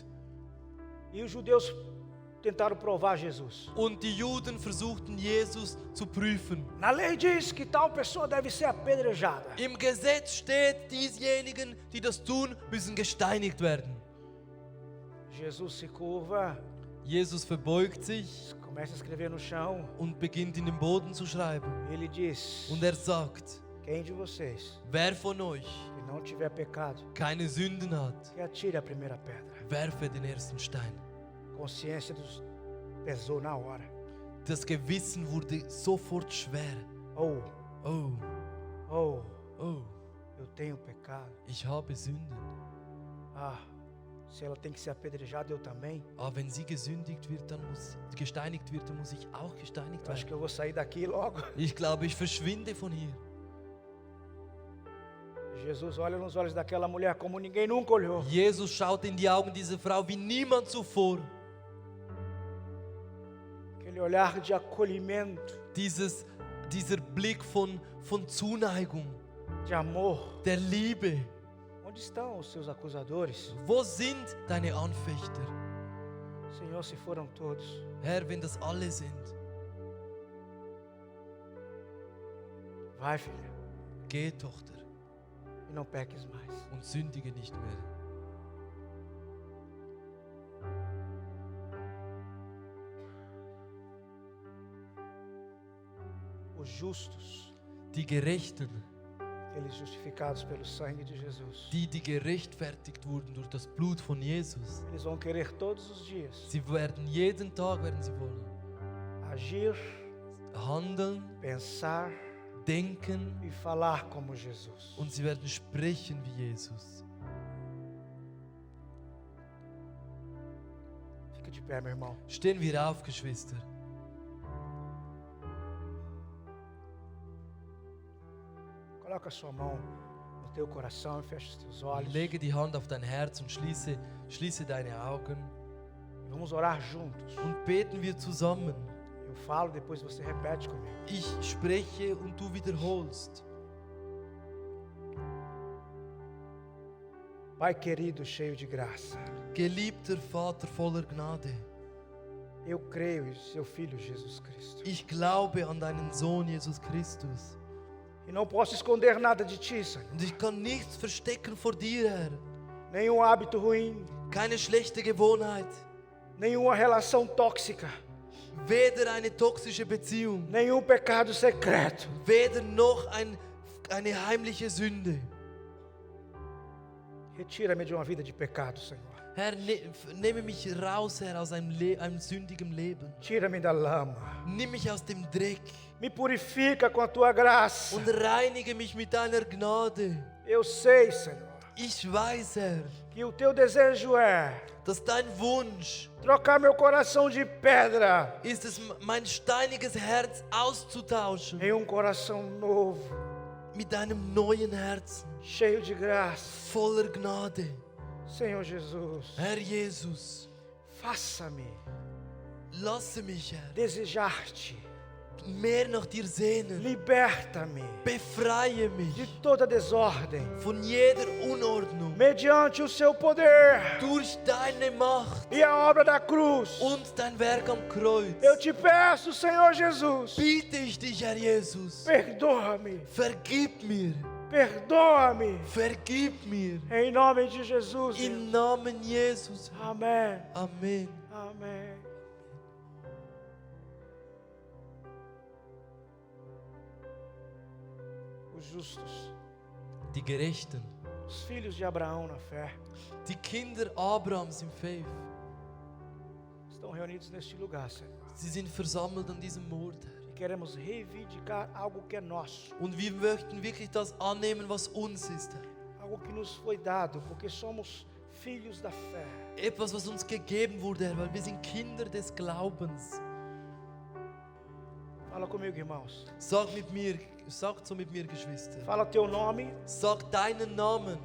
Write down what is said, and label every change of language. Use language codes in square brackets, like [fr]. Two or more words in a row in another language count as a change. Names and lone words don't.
[pt] e os judeus tentaram provar Jesus. [de] Und die Juden versuchten, Jesus zu prüfen. [pt] Na lei diz que tal pessoa deve ser apedrejada. [de] Im Gesetz steht, diejenigen, die das tun, müssen gesteinigt werden. [pt] Jesus se curva, [de] Jesus verbeugt sich [pt] começa a escrever no chão. [de] und beginnt in den Boden zu schreiben. [pt] Ele diz: [de] Und sagt, [pt] quem de vocês [de] wer von euch [pt] que não tiver pecado, [de] keine Sünden hat, [pt] que atire a primeira pedra. [de] werfe den ersten Stein. [pt] Consciência pesou na hora. [de] Das Gewissen wurde sofort schwer. Oh, Oh, oh, oh, [pt] eu tenho pecado. [de] ich habe Sünden. [pt] Ah, Se ela tem que ser apedrejada, eu também. [de] Aber wenn sie gesteinigt wird, dann muss ich auch gesteinigt [pt] Eu acho que [de] werden. [pt] eu vou sair daqui logo. [de] Ich glaube, ich verschwinde von hier. [pt] Jesus olha nos olhos daquela mulher como ninguém nunca olhou. [de] Jesus schaut in die Augen dieser Frau wie niemand zuvor. [pt] Aquele olhar de acolhimento, [de] Dieser Blick von Zuneigung, [pt] de amor. [de] der Liebe. [pt] Onde estão os seus acusadores? [de] Wo sind deine Anfechter? [pt] Senhor, se foram todos, [de] Herr, wenn das alle sind, [pt] vai, filha, [de] geh, Tochter, [pt] e não peques mais. [de] und sündige nicht mehr. [pt] Os justos, [de] Die Gerechten, [pt] aqueles justificados pelo sangue de Jesus, [de] die gerechtfertigt wurden durch das Blut von Jesus, [pt] eles vão querer todos os dias [de] sie werden jeden Tag, werden sie wollen, [pt] agir, [de] handeln, [pt] pensar [de] denken, [pt] e falar como Jesus. [de] und sie werden sprechen wie Jesus. [pt] Fica de pé, meu irmão. [de] Stehen wir auf, Geschwister. [pt] Coloca a sua mão no teu coração e fecha os teus olhos. [de] Lege die Hand auf dein Herz und schließe deine Augen. [pt] Vamos orar juntos. [de] Und beten wir zusammen. [pt] Eu falo, depois você repete comigo. [de] Ich spreche und du wiederholst. [pt] Pai querido, cheio de graça, [de] Geliebter Vater voller Gnade, [pt] eu creio em seu Filho Jesus Cristo. [de] ich glaube an deinen Sohn Jesus Christus. [pt] E não posso esconder nada de ti, Senhor. [de] Und ich kann nichts verstecken vor dir, Herr. [pt] Nenhum hábito ruim, [de] Keine schlechte Gewohnheit, [pt] nenhuma relação tóxica, [de] weder eine toxische Beziehung, [pt] nenhum pecado secreto. [de] weder noch eine heimliche Sünde. [pt] Retira-me de uma vida de pecado, Senhor. [de] Herr, nehme mich raus, Herr, aus einem sündigen Leben. [pt] Tira-me da lama. [de] Nimm mich aus dem Dreck [pt] Me purifica com a tua graça. [de] und reinige mich mit deiner Gnade. [pt] Eu sei, Senhor, [de] Ich weiß, Herr, [pt] que o teu desejo é [de] dass dein Wunsch [pt] trocar meu coração de pedra [de] ist es, mein steiniges Herz auszutauschen [pt] em um coração novo, [de] mit einem neuen Herzen, [pt] cheio de graça. [de] voller Gnade. [pt] Senhor Jesus, [de] Herr Jesus, [pt] faça-me [de] lasse mich, Herr, [pt] desejar-te. [de] mehr nach dir sehnen. [pt] Liberta-me [de] Befreie mich [pt] de toda desordem, [de] von jeder Unordnung [pt] mediante o seu poder [de] durch deine Macht [pt] e a obra da cruz. [de] und dein Werk am Kreuz. [pt] Eu te peço, Senhor Jesus, [de] Bitte ich dich, Herr Jesus, [pt] perdoa-me, [de] vergib mir, [pt] perdoa-me, [de] vergib mir. [pt] em nome de Jesus. [de] Im Namen Jesus. [pt] Amém, [de] Amen. [pt] amém. Os justos, [de] Die Gerechten, [pt] os filhos de Abraão na fé, [de] die Kinder Abrahams im Faith, [pt] estão reunidos neste lugar, Senhor. [de] sie sind versammelt an diesem Ort, Herr. [pt] E queremos reivindicar algo que é nosso, [de] Und wir möchten wirklich das annehmen, was uns ist, Herr. [pt] algo que nos foi dado, porque somos filhos da fé. [de] Etwas, was uns gegeben wurde, Herr, weil wir sind Kinder des Glaubens. [pt] Fala comigo, irmãos. [de] Sagt so mit mir, Geschwister. [pt] Fala teu nome, [de] Sag deinen Namen.